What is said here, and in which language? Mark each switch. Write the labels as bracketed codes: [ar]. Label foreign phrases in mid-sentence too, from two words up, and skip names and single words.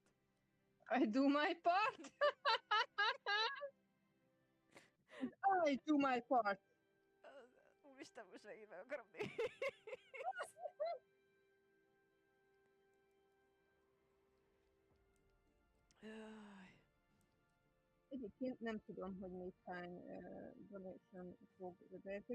[en] I do my part! And I do my part! [hu] Úristen, most megint meg akarom nézni. Jaj. Egyébként nem tudom, hogy még hány donation fog beérkezni.